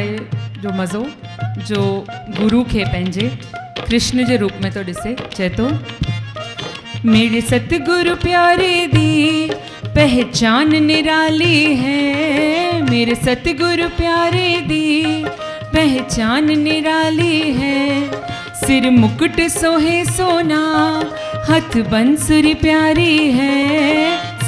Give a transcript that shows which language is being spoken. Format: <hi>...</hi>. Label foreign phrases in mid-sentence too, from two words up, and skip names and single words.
<sd>जो मज़ो जो गुरु खे पंहिंजे कृष्ण जे रूप में तो ॾिसे चए थो।</sd> <pa>ਮੇਰੇ ਸਤਿਗੁਰੁ ਪਿਆਰੇ ਦੀ ਪਹਿਚਾਨ ਨਿਰਾਲੀ ਹੈ। ਮੇਰੇ ਸਤਿਗੁਰੁ ਪਿਆਰੇ ਦੀ ਪਹਿਚਾਨ ਨਿਰਾਲੀ ਹੈ।</pa> <hi>सिर मुकुट सोहे सोना, हाथ बंसुरी प्यारी है।</hi>